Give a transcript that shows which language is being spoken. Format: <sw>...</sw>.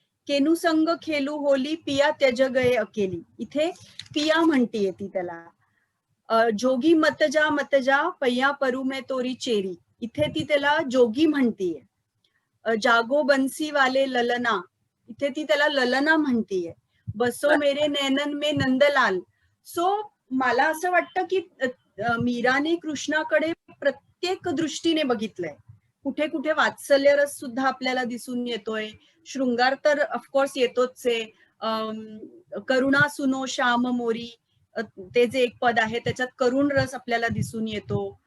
<hi>Keanu संग खेलू होली, पिया त्यज गये अकेली,</hi> <mr>इथे पिया म्हणतीये ती त्याला.</mr> <hi>जोगी मत जा पैया परू में तोरी चेरी,</hi> <mr>इथे ती त्याला जोगी म्हणतीये.</mr> <hi>जागो बंसी वाले ललना,</hi> <mr>इथे ती त्याला ललना म्हणतीये.</mr> <hi>बसो मेरे नैनन में नंदलाल.</hi> <mr>सो मला असं वाटतं की मीराने कृष्णाकडे प्रत्येक दृष्टीने बघितलंय. कुठे कुठे वात्सल्य रस सुद्धा आपल्याला दिसून येतोय, शृंगार तर ऑफकोर्स येतोच आहे.</mr> <hi>करुणा सुनो श्याम मोरी,</hi> <mr>ते जे एक पद आहे त्याच्यात करुण रस आपल्याला दिसून येतो.</mr>